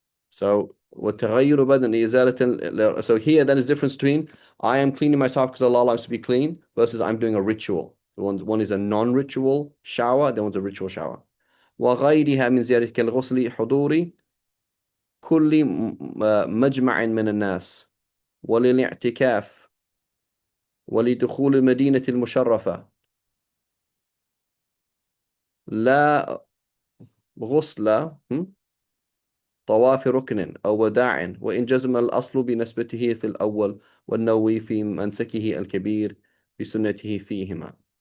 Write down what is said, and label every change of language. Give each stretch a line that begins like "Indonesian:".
Arabic: So وتغير بدن إزالة.
English: So here then is difference between I am cleaning myself because Allah likes to be clean versus I'm doing a ritual. One is a non-ritual shower, then one's a ritual shower.
Arabic: وغيرها من زيادة كالغسل حضور كل مجمع من الناس وللاعتكاف ولدخول المدينة المشرفة لا غسل طواف ركن أو وداع وإن جزم الأصل بنسبته في الأول والنووي في منسكه الكبير بسنته فيهما.